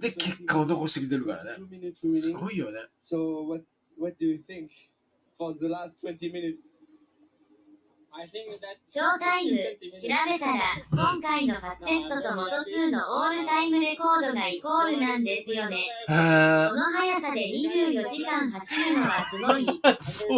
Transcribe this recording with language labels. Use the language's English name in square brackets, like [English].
[Japanese] で結果を残してきてるからね、すごいよね。 [English] So what do you think for the last 20 minutes? [Japanese] ショータイム調べたら今回のファステストと元2のオールタイムレコードがイコールなんですよね。この速さで24時間走るのはすごい。